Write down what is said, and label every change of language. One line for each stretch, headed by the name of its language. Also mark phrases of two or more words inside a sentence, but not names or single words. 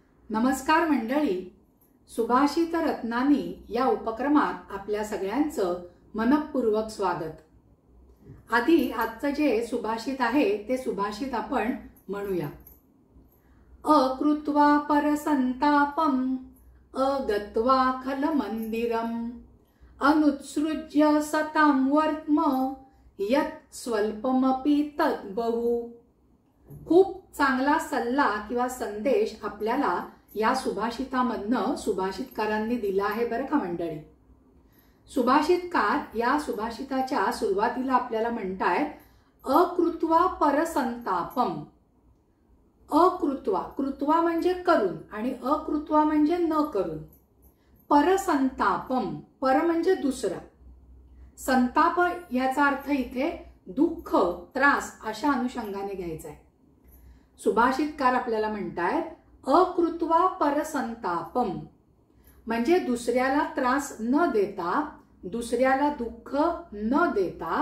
Marathi: नमस्कार मंडळी, सुभाषित रत्नानी या उपक्रमात आपल्या सगळ्यांचं मनपूर्वक स्वागत। आधी आजचं जे सुभाषित आहे ते सुभाषित आपण म्हणूया।
Sanskrit: अकृत्वा परसंतापम अगत्वा खल मंदिरम अनुत्सृज्य सतां वर्त्म यत् स्वल्पमपि तत् बहु।
Marathi: खूप चांगला सल्ला किंवा संदेश आपल्याला या सुभाषितामधनं सुभाषितकारांनी दिला आहे बरं का मंडळी। सुभाषितकार या सुभाषिताच्या सुरुवातीला आपल्याला म्हणतायत
Sanskrit: अकृत्वा परसंतापम।
Marathi: अकृत्वा, कृत्वा म्हणजे करून आणि अकृत्वा म्हणजे न करून। परसंतापम, पर म्हणजे दुसरा, संताप याचा अर्थ इथे दुःख, त्रास अशा अनुषंगाने घ्यायचा आहे। सुभाषितकार आपल्याला म्हणतायत
Sanskrit: अकृत्वा परसंतापम
Marathi: म्हणजे दुसऱ्याला त्रास न देता, दुसऱ्याला दुःख न देता।